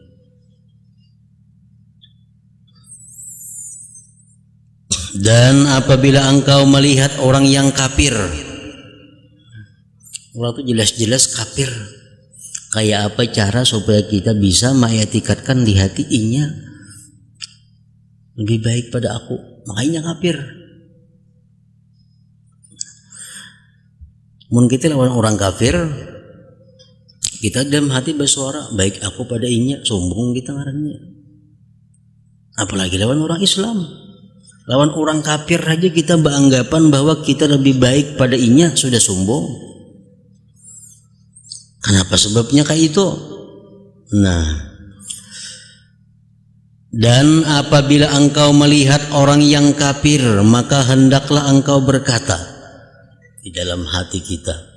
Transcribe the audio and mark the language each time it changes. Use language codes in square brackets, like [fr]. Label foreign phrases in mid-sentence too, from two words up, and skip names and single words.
[id] Dan apabila engkau melihat orang yang kafir, orang itu jelas-jelas kafir, kayak apa cara supaya kita bisa mengiktikadkan di hati inya lebih baik pada aku, makanya kafir. [bjn] Mun kita lawan orang kafir, kita dalam hati bersuara baik aku pada inya, sombong kita ngarannya. [id] Apalagi lawan orang Islam, lawan orang kafir aja kita beranggapan bahwa kita lebih baik pada inya, sudah sombong. Kenapa sebabnya kayak itu? Nah, dan apabila engkau melihat orang yang kafir, maka hendaklah engkau berkata, di dalam hati kita.